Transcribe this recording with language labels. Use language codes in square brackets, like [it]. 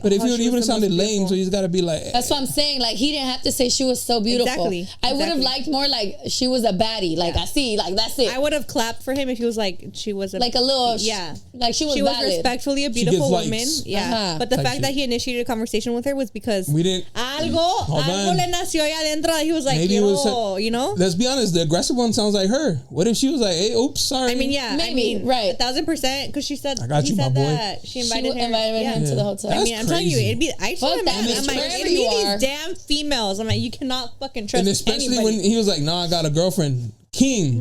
[en] but if you even sounded lame, so you just got to be like. That's what I'm saying. Like, he didn't have to say she was so beautiful. Exactly. I would have liked more like she was a baddie. Like, I see, like, that's it. I would have clapped for him if he was like, she was a little, like she was respectfully a beautiful woman. Yeah. But the fact shit. that he initiated a conversation with her was because we didn't. [es] Algo le nació allá adentro. [en] He was like, you know. Let's be honest. The aggressive one sounds like her. What if she was like, hey, oops, sorry. I mean, yeah. Maybe, right. 1,000%. Because she said, I got you, my boy. That she invited him to the hotel. I mean, I'm telling you, it'd be. I told him, I'm like, it'd be these damn females. I'm like, you cannot fucking trust. And especially anybody. when he was like, "No, I got a girlfriend, King."